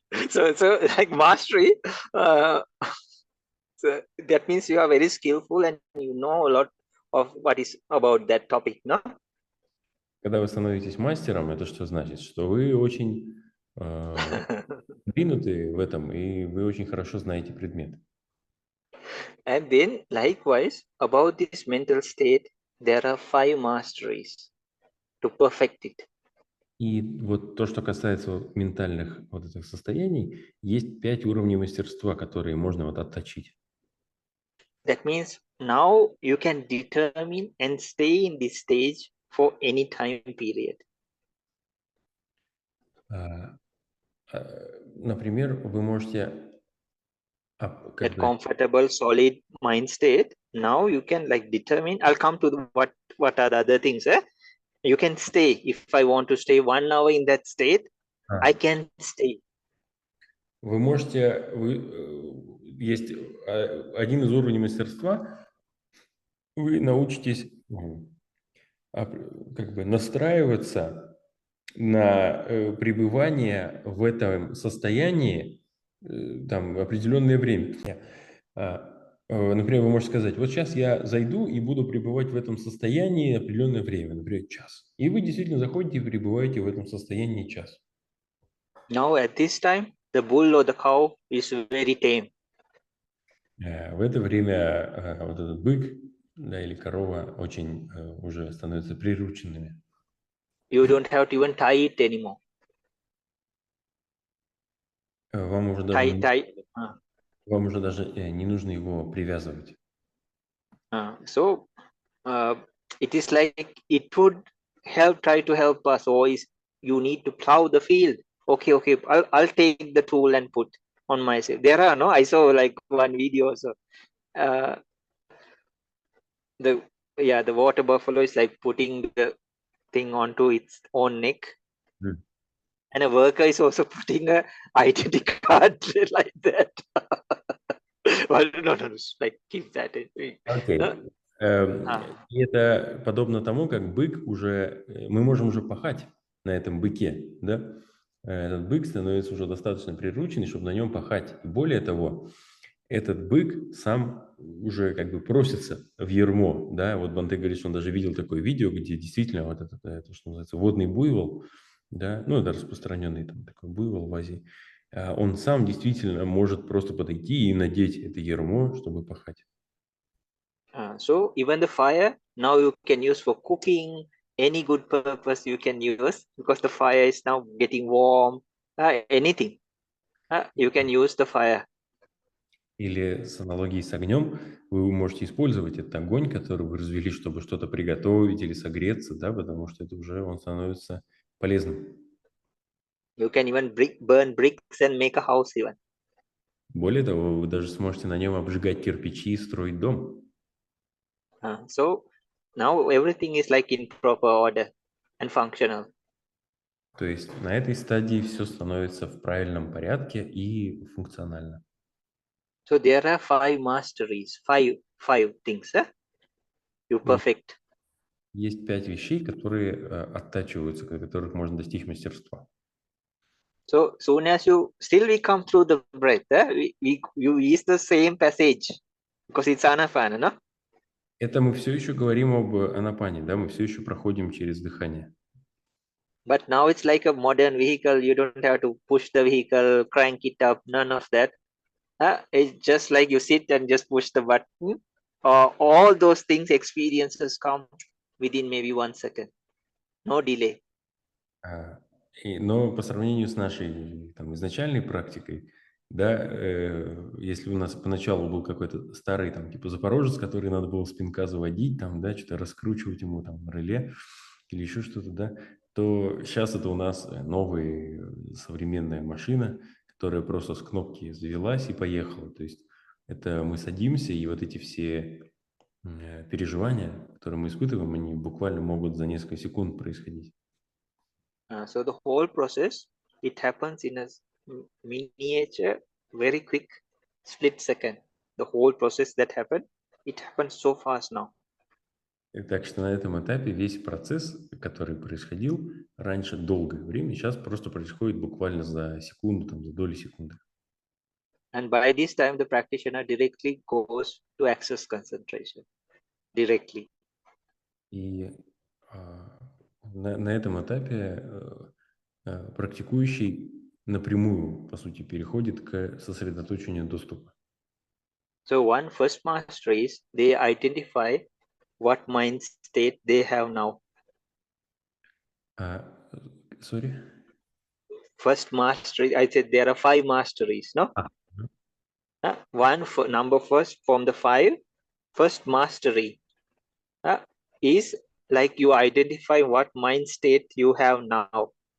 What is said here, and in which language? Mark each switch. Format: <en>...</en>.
<en>so like mastery, so that means you are very skillful and you know a lot of what is about that topic, no?</en> <ru>Когда вы становитесь мастером, это что значит? Что вы очень двинуты в этом, и вы очень хорошо знаете предмет.</ru> <en>And then likewise, about this mental state, there are 5 masteries to perfect it.</en> <ru>И вот то, что касается ментальных вот этих состояний, есть 5 уровней мастерства, которые можно вот отточить.</ru> <en>That means now you can determine and stay in this stage for any time period.</en> <ru>Например, вы можете</ru> <en>That comfortable, solid mind state. Now you can like determine. I'll come to what are the other things. You can stay. If I want to stay 1 hour in that state, I can stay.</en> <ru>Вы можете, есть один из уровней мастерства, вы научитесь как бы настраиваться на пребывание в этом состоянии там определенное время. Например, вы можете сказать, вот сейчас я зайду и буду пребывать в этом состоянии определенное время, например, час. И вы действительно заходите и пребываете в этом состоянии час.</ru> <en>Now at this time, the bull or the cow is very tame.</en> <ru>В это время вот этот бык, да, или корова очень уже становятся прирученными.</ru> <en>You don't have to even tie it anymore.</en> <ru>Вам уже даже не нужно его привязывать.</ru> <en>So it is like it would try to help us. Always, you need to plow the field. Okay, I'll take the tool and put on myself. There are no. I saw like one video. So the water buffalo is like putting the thing onto its own neck. And a worker is also putting a identity card like that. Well, no, like keep that in. Okay.</en> <ru>И это подобно тому, как бык уже, мы можем уже пахать на этом быке, да? Этот бык становится уже достаточно прирученный, чтобы на нем пахать. И более того, этот бык сам уже как бы просится в ярмо, да? Вот Бханте говорит, что он даже видел такое видео, где действительно вот это что называется, водный буйвол, да, ну, это распространенный там такой буйвол в Азии, он сам действительно может просто подойти и надеть это ярмо, чтобы пахать.</ru> <en>So even the fire now you can use for cooking, any good purpose you can use, because the fire is now getting warm. Anything, you can use the fire.</en> <ru>Или с аналогией с огнем вы можете использовать этот огонь, который вы развели, чтобы что-то приготовить или согреться, да, потому что это уже он становится полезным.</ru> <en>You can even burn bricks and make a house even.</en> <ru>Более того, вы даже сможете на нем обжигать кирпичи и строить дом.</ru> <en>So now everything is like in proper order and functional.</en> <ru>То есть на этой стадии все становится в правильном порядке и функционально.</ru> <en>So there are 5 masteries, five things. You perfect.</en> <ru>Есть 5 вещей, которые оттачиваются, которых можно достичь мастерства.</ru> <en>So soon as we come through the breath, you use the same passage because it's anapana, no?</en> <ru>Это мы все еще говорим об анапане, да, мы все еще проходим через дыхание.</ru> <en>But now it's like a modern vehicle. You don't have to push the vehicle, crank it up, none of that. It's just like you sit and just push the button. All those things, experiences come within maybe 1 second. No delay.</en> <ru>Но по сравнению с нашей там, изначальной практикой, да, если у нас поначалу был какой-то старый там типа запорожец, который надо было с пинка заводить, там, да, что-то раскручивать ему там реле или еще что-то, да, то сейчас это у нас новая современная машина, которая просто с кнопки завелась и поехала. То есть это мы садимся, и вот эти все переживания, которые мы испытываем, они буквально могут за несколько секунд происходить.</ru> <en>So the whole process, it happens in a miniature, very quick split second. The whole process that happened, it happens so fast now.</en> <ru>Так что на этом этапе весь процесс, который происходил раньше долгое время, сейчас просто происходит буквально за секунду, там, за доли секунды.</ru> <en>And by this time, the practitioner directly goes to access concentration. Directly.</en> <ru>И на этом этапе практикующий напрямую, по сути, переходит к сосредоточению доступа.</ru> <en>So one first mastery is they identify what mind state they have now. Sorry? First mastery, I said there are 5 masteries, no? One for number first from the 5, first mastery is like you identify what mind state you have now.</en>